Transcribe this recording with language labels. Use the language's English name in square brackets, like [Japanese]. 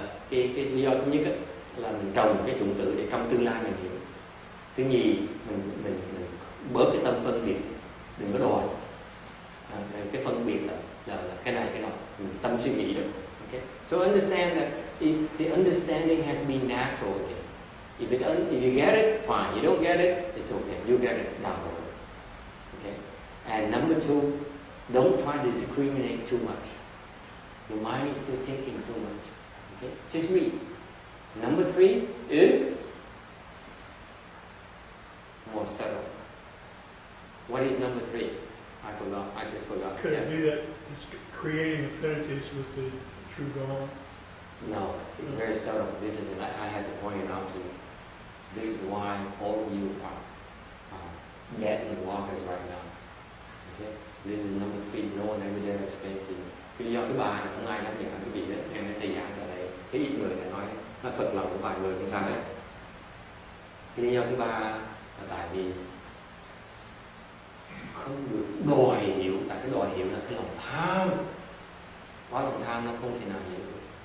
[Vietnamese] Cái lý do thứ nhất là mình trồng cái chủng tử để trong tương lai mình hiểu. Thứ nhì, mình bớt cái tâm phân biệt, đừng có đòi. Cái phân biệt là cái này cái nọ, tâm suy nghĩ đó. [English] Okay? So understand that the understanding has to be natural again. If you get it, fine. You don't get it, it's okay. You get it down the road. Okay? And number two, don't try to discriminate too much. Your mind is still thinking too much. Okay? Just read. Number three is don't settle. What is number 3? I forgot. I just forgot. Could Yes. it be that it's creating affinities with the true God? No, it's very subtle. This is, I had to point it out to you. This is why all of you are dead in waters right now. Okay? This is number 3. No one ever dare explain to you. [Vietnamese] Cái lý do thứ 3 là không ai nói gì cả quý vị đó. Em đã tùy giảng ở đây. Cái ít người đã nói nó phật lòng của vài người không sao hết. Cái lý do thứ 3 là tại vì không được đòi hiểu. Tại cái đòi hiểu là cái lòng tham. Có lòng tham nó không thể nào hiểu được.